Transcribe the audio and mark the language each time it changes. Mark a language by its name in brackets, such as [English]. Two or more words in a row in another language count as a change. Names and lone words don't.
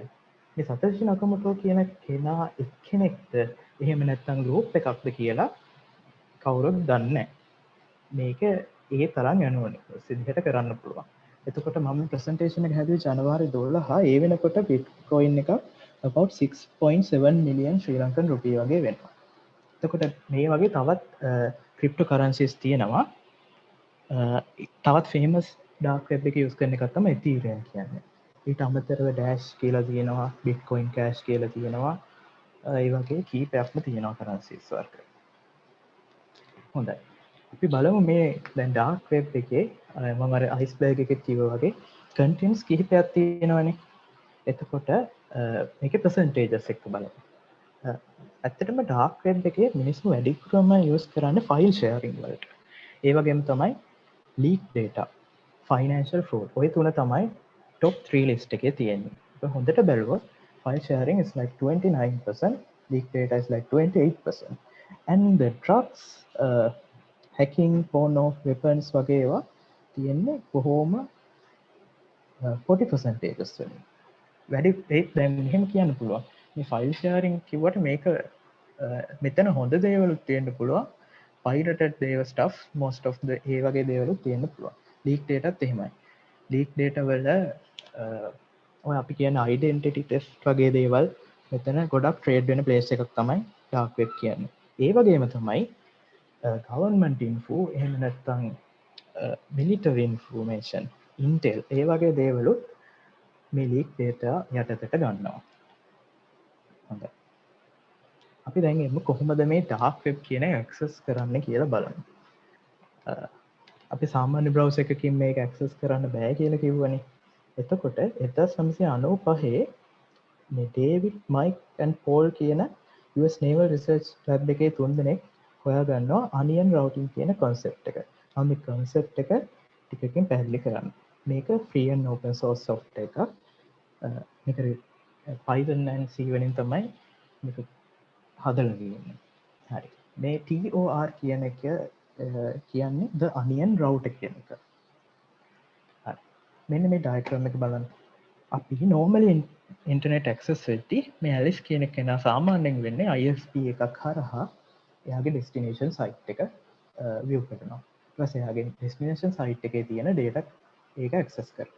[Sinhala] මේ සතෝෂි නකමොටෝ කියන කෙනා එක්කෙනෙක්ද එහෙම නැත්නම් ගෲප් එකක්ද කියලා කවුරුත් දන්නේ නැහැ. මේක ඒ තරම් යනවනේ. සිද්ධියට කරන්න පුළුවන්. එතකොට මම ප්‍රසන්ටේෂන් එක හැදුවේ ජනවාරි 12. ඒ වෙනකොට Bitcoin එක [English] about 6.7 million [Sinhala] ශ්‍රී ලංකන් රුපිය වගේ වෙනවා. එතකොට මේ වගේ තවත් cryptocurrencies තියෙනවා. තවත් [English] famous dark web [Sinhala] එක use කරන එකක් තමයි Ethereum කියන්නේ. ඊට අමතරව Dash කියලා තියෙනවා, Bitcoin Cash කියලා තියෙනවා. ඒ වගේ කීපයක්ම තියෙනවා currencies වර්ග. හොඳයි. අපි බලමු මේ දැන් [English] dark web [Sinhala] එකේ මම අර iceberg එකේ කිව්වා වගේ contents කිහිපයක් තියෙනවානේ. එතකොට මේකේ percentages එක්ක බලමු. ඇත්තටම [English] dark web [Sinhala] එකේ මිනිස්සු වැඩිපුරම use කරන්නේ [English] file sharing [Sinhala] වලට. ඒ වගේම තමයි [English] leak data, financial fraud. [Sinhala] ඔය තුන තමයි [English] top 3 list [Sinhala] එකේ තියෙන්නේ. ඒක හොඳට බැලුවොත් [English] file sharing is like 29%, leak data is like 28%. And the drugs, hacking, porno, weapons [Sinhala] වගේ ඒවා තියෙන්නේ කොහොම 40% වලින්. වැඩි දැන් මෙහෙම කියන්න පුළුවන්. මේ [English] file sharing [Sinhala] කිව්වට මේක මෙතන හොඳ දේවලුත් තියෙන්න පුළුවන්. pirated දේව [English] stuff most of the [Sinhala] ඒ වගේ දේවලුත් තියෙන්න පුළුවන්. [English] leak data [Sinhala] ත් එහෙමයි. [English] leak data [Sinhala] වල ඔය අපි කියන [English] identity theft [Sinhala] වගේ දේවල් මෙතන ගොඩක් trade වෙන place එකක් තමයි [English] dark web [Sinhala] කියන්නේ. ඒ වගේම තමයි [English] government info [Sinhala] එහෙම නැත්නම් [English] military information, intel [Sinhala] ඒ වගේ දේවලුත් මේ [English] leak data [Sinhala] යටතට ගන්නවා. හොඳයි. අපි දැන් එමු කොහොමද මේ [English] dark web [Sinhala] කියන එක access කරන්න කියලා බලමු. අපි සාමාන්‍ය browser එකකින් මේක access කරන්න බෑ කියලා කිව්වනේ. එතකොට 1995 මේ ඩේවිඩ්, මයික් and පෝල් කියන US Naval Research Lab එකේ තුන් දෙනෙක් හොයාගන්නවා [English] onion routing [Sinhala] කියන concept එක. මම මේ concept එක ටිකකින් පැහැදිලි කරන්න. මේක [English] free and open source software [Sinhala] එකක්. මේක Python and C වලින් තමයි මේක හදලා තියෙන්නේ. හරි. මේ TOR කියන එක කියන්නේ the onion router කියන එක. හරි. මෙන්න මේ diagram එක බලන්න. අපි [English] normally internet access [Sinhala] වෙද්දී මේ Alice කියන කෙනා සාමාන්‍යයෙන් වෙන්නේ ISP එකක් හරහා එයාගේ [English] destination site [Sinhala] එක view කරනවා. ඊට පස්සේ එයාගේ [English] destination site [Sinhala] එකේ තියෙන data ඒක access කරනවා.